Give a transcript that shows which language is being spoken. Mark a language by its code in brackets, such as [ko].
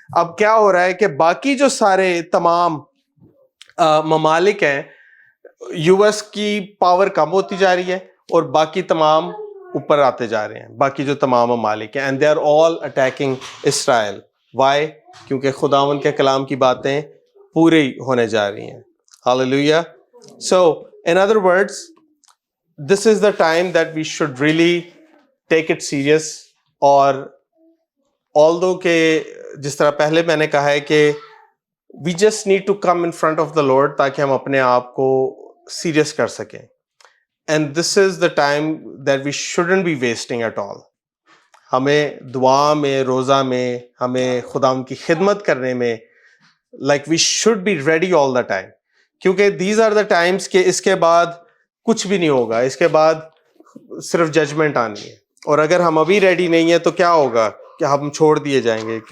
[ur] اب کیا ہو رہا ہے کہ باقی جو سارے تمام ممالک ہیں, یو ایس کی پاور کم ہوتی جا رہی ہے اور باقی تمام اوپر آتے جا رہے ہیں, باقی جو تمام ممالک ہیں, [en] And they are all attacking Israel. [ur] Y? کیونکہ خداوند کے کلام کی باتیں پوری ہونے جا رہی ہیں. ہاللیلویا. [en] So in other words, this is the time that we should really take it serious. [ur] اور although کہ جس طرح پہلے میں نے کہا ہے کہ [en] we just need to come in front of the Lord [ur] تاکہ ہم اپنے آپ کو سیریس کر سکیں. [en] And this is the time that we shouldn't be wasting at all. [ur] ہمیں دعا میں, روزہ میں, ہمیں خداوند کی خدمت کرنے میں, [en] like we should be ready all the time. [ur] کیونکہ [en] these are the times [ur] کہ اس کے بعد کچھ بھی نہیں ہوگا, اس کے بعد صرف ججمنٹ آنی ہے. اور اگر ہم ابھی ریڈی نہیں ہیں تو کیا ہوگا کہ ہم چھوڑ دیے جائیں گے.